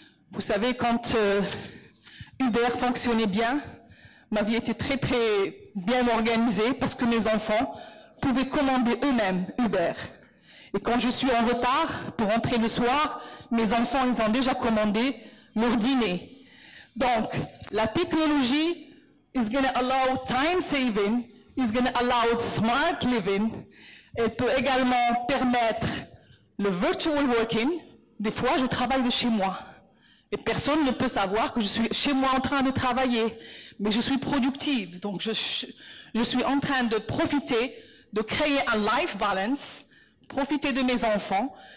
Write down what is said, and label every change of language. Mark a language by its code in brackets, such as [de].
[fr] Vous savez, quand Uber fonctionnait bien, ma vie était très très bien organisée parce que mes enfants pouvaient commander eux-mêmes Uber. Et quand je suis en retard pour rentrer le soir, mes enfants, ils ont déjà commandé leur dîner. Donc, la technologie [en] is going to allow time saving, is going to allow smart living. [fr] Elle peut également permettre le [en] virtual working. [fr] Des fois, je travaille de chez moi. Et personne ne peut savoir que je suis chez moi en train de travailler. Mais je suis productive. Donc, je suis en train de profiter, de créer un life balance, profiter de mes enfants.